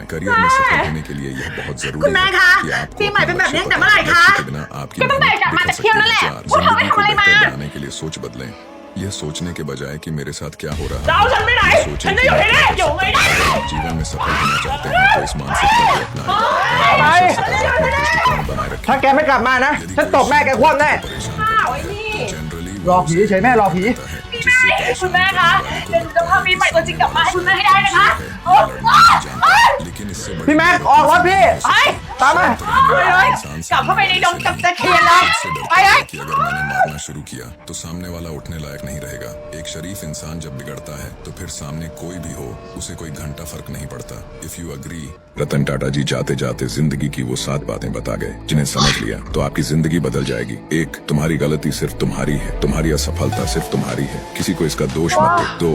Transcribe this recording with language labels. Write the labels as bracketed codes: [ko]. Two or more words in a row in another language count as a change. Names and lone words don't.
[hi] करियर में सफल होने के लिए यह बहुत जरूरी है कि आपको अपने लक्ष्य को पता है। लक्ष्य के बिना आपकी मेहनत बिखर सकती है। 4, जिंदगी को बेहतर बनाने के लिए सोच बदलें। यह सोचने के बजाय कि मेरे साथ क्या हो रहा है, सोचें कि मैं क्या कर सकता हूं। अगर आप जीवन में सफल होना चाहते हैं तो इस मानसिकता को अपनाएं और हमेशा सकारात्मक दृष्टिकोण बनाए रखें। [th] ถ้าแกไม่กลับมานะฉันตบแม่แกคว่ำแน่ รอผีเฉยแม่รอผี คุณแม่คะเดี๋ยวหนูจะพามีใหม่ตัวจริงกลับมาให้คุณแม่ให้ได้นะคะ พี่แม็กออกรถพี่ตามมา กลับเข้าไปในดงกับตะเคียนเลยไปเลย [hi] कि अगर मैंने मारना शुरू किया तो सामने वाला उठने लायक नहीं रहेगा। एक शरीफ इंसान जब बिगड़ता है तो फिर सामने कोई भी हो उसे कोई घंटा फर्क नहीं पड़ता। [en] if you agree. [hi] रतन टाटा जी जाते जाते जिंदगी की वो 7 बातें बता गए जिन्हें समझ लिया तो आपकी जिंदगी बदल जाएगी। 1, तुम्हारी गलती सिर्फ तुम्हारी है, तुम्हारी असफलता सिर्फ तुम्हारी है, किसी को इसका दोष मत दो।